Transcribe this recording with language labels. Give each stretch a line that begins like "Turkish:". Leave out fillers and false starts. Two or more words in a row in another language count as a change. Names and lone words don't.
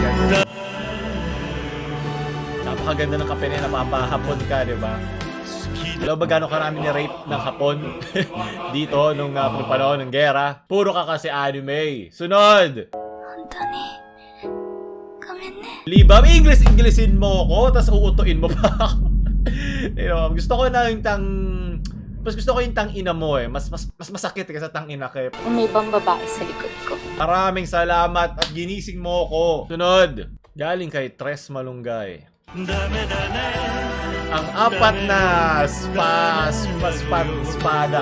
Filipino: Napakaganda ng kape na napapahapon ka, di ba? Alam ba gano'ng karami ni rape ng Hapon dito nung panahon ng gera? Puro ka kasi anime. Sunod!
Japanese: 本当にごめんね
Filipino: Libam, English-Englishin mo ko, tas uutuin mo pa ako.
English: You know,
Filipino: gusto ko na yung mas gusto ko yung tang-ina mo eh. Mas masakit kasi tang-ina ka eh. May ibang babae sa likod ko. Maraming salamat at ginising mo ko. Sunod, galing kay Tres Malunggay. Ang apat na espada.